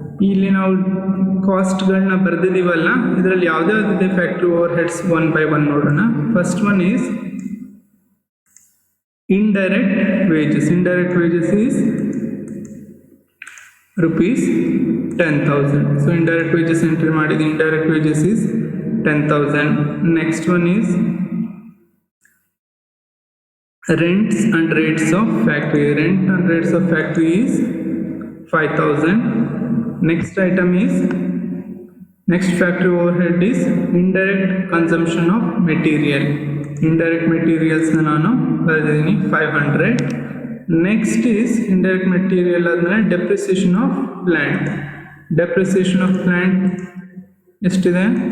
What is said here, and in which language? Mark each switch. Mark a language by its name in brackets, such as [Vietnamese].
[Kannada] ಇಲ್ಲಿ ನಾವು ಕಾಸ್ಟ್ಗಳನ್ನ ಬರೆದಿದ್ದೀವಲ್ಲ, ಇದರಲ್ಲಿ ಯಾವುದ್ಯಾವುದಿದೆ factory over heads one by one ನೋಡೋಣ. [English] First one is indirect wages. Indirect wages is rupees 10,000. So indirect wages entry ಮಾಡಿದ indirect wages is 10,000. Next one is rents and rates of factory. Rent and rates of factory is 5,000. Next item is, next factory overhead is indirect consumption of material. [Kannada] Indirect materials ನಾನು ಬರೆದಿದ್ದೀನಿ 500. [English] Next is indirect material ಅಂದರೆ depreciation of plant. Depreciation of plant ಎಷ್ಟಿದೆ?